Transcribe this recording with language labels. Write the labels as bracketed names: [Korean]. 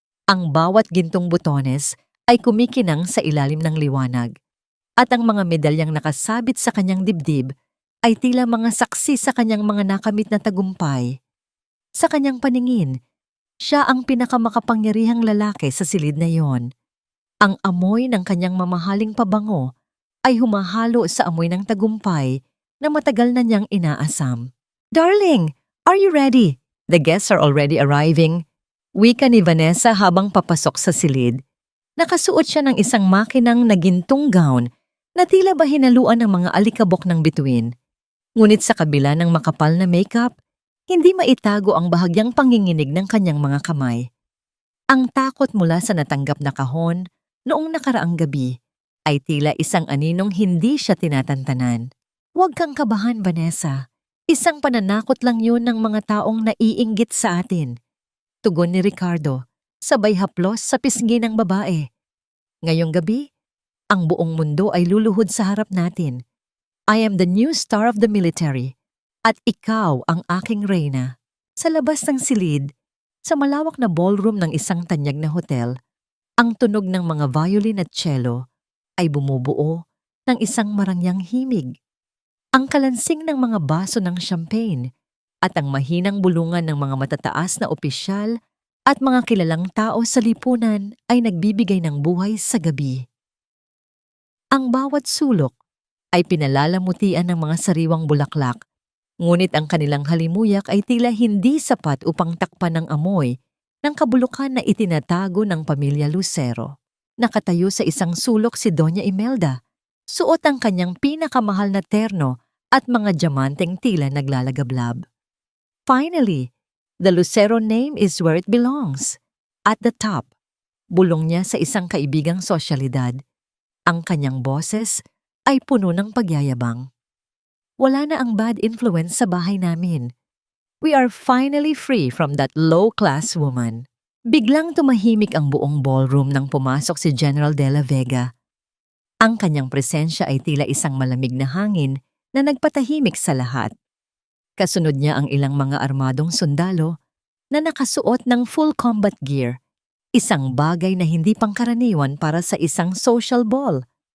[Filipino] Ang bawat gintong butones ay kumikinang sa ilalim ng liwanag, at ang mga medalyang nakasabit sa kanyang dibdib ay tila mga saksi sa kanyang mga nakamit na tagumpay. Sa kanyang paningin, siya ang pinakamakapangyarihang lalaki sa silid na iyon. Ang amoy ng kanyang mamahaling pabango ay humahalo sa amoy ng tagumpay na matagal na niyang inaasam. [English] "Darling, are you ready? The guests are already arriving." [Filipino] Wika ni Vanessa habang papasok sa silid. Nakasuot siya ng isang makinang na gintong gown na tila ba hinaluan ng mga alikabok ng bituin. Ngunit sa kabila ng makapal na makeup, hindi maitago ang bahagyang panginginig ng kanyang mga kamay. Ang takot mula sa natanggap na kahon noong nakaraang gabi ay tila isang aninong hindi siya tinatantanan. "Huwag kang kabahan, Vanessa. Isang pananakot lang yun ng mga taong naiinggit sa atin." Tugon ni Ricardo, sabay haplos sa pisngi ng babae. "Ngayong gabi, ang buong mundo ay luluhod sa harap natin. [English] I am the new star of the military, [Filipino] at ikaw ang aking reyna." Sa labas ng silid, sa malawak na ballroom ng isang tanyag na hotel, ang tunog ng mga violin at cello ay bumubuo ng isang marangyang himig. Ang kalansing ng mga baso ng champagne at ang mahinang bulungan ng mga matataas na opisyal at mga kilalang tao sa lipunan ay nagbibigay ng buhay sa gabi. Ang bawat sulok ay pinalalamutian ng mga sariwang bulaklak, ngunit ang kanilang halimuyak ay tila hindi sapat upang takpan ng amoy ng kabulukan na itinatago ng pamilya Lucero. Nakatayo sa isang sulok si Doña Imelda, suot ang kanyang pinakamahal na terno at mga diamanteng tila naglalagablab. [English] Finally, the Lucero name is where it belongs. At the top, [Filipino] bulong niya sa isang kaibigang sosyalidad. Ang kanyang boses ay puno ng pagyayabang. "Wala na ang [English] bad influence [Filipino] sa bahay namin. [English] We are finally free from that low-class woman." [Filipino] Biglang tumahimik ang buong ballroom nang pumasok si General de la Vega. Ang kanyang presensya ay tila isang malamig na hangin na nagpatahimik sa lahat. Kasunod niya ang ilang mga armadong sundalo na nakasuot ng full combat gear, isang bagay na hindi pangkaraniwan para sa isang social ball.